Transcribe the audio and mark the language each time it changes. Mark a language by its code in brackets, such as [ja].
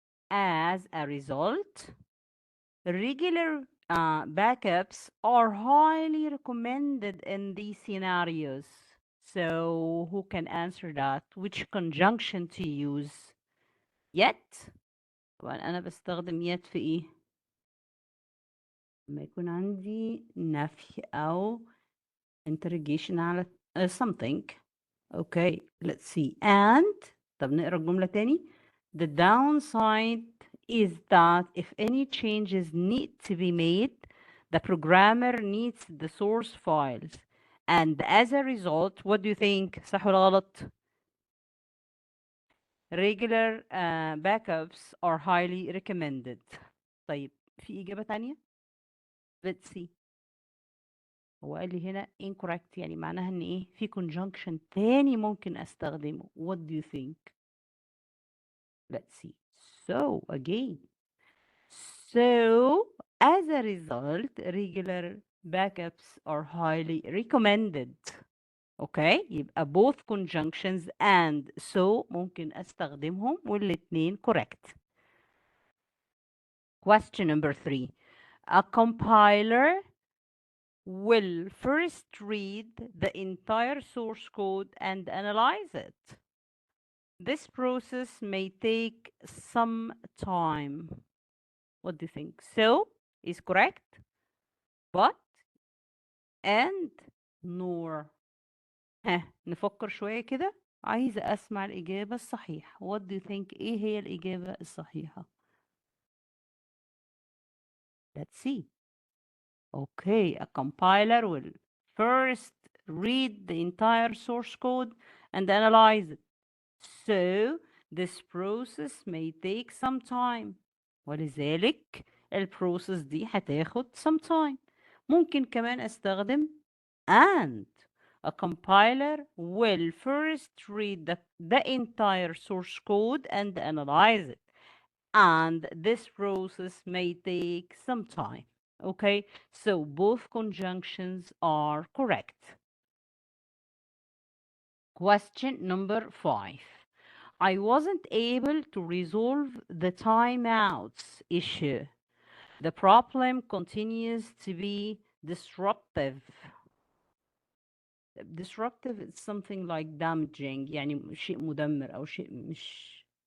[en] As a result, regular backups are highly recommended in these scenarios. So who can answer that? Which conjunction to use? Yet. [ar] طبعا أنا بستخدم yet في إيه؟ لما يكون عندي نفي أو interrogation على something. [en] Okay, let's see. [ar] And طب نقرا الجملة تاني. [en] The downside is that if any changes need to be made, the programmer needs the source files. And as a result, what do you think? [ar] صح ولا غلط؟ [en] Regular backups are highly recommended. [ar] طيب في إجابة تانية؟ [en] Let's see. [ar] هو قال لي هنا incorrect، يعني معناها ان ايه في conjunction تاني ممكن استخدمه. [en] What do you think? Let's see. So again, so as a result, regular backups are highly recommended. Okay, يبقى both conjunctions and so [ar] ممكن استخدمهم والاتنين [en] correct. Question number 3. A compiler will first read the entire source code and analyze it. This process may take some time. What do you think? So is correct, but and nor. [ar] ها نفكر شوية كده. عايزة أسمع الإجابة الصحيحة. [en] What do you think؟ [ar] إيه هي الإجابة الصحيحة؟ [en] Let's see. Okay, a compiler will first read the entire source code and analyze it. So this process may take some time. [ar] ولذلك البروسيس دي هتاخد [en] some time. [ar] ممكن كمان استخدم and. [en] A compiler will first read the entire source code and analyze it. And this process may take some time. Okay, so both conjunctions are correct. Question number 5. I wasn't able to resolve the timeouts issue. The problem continues to be disruptive. Disruptive is something like damaging، [ar] يعني شيء مدمر أو شيء مش.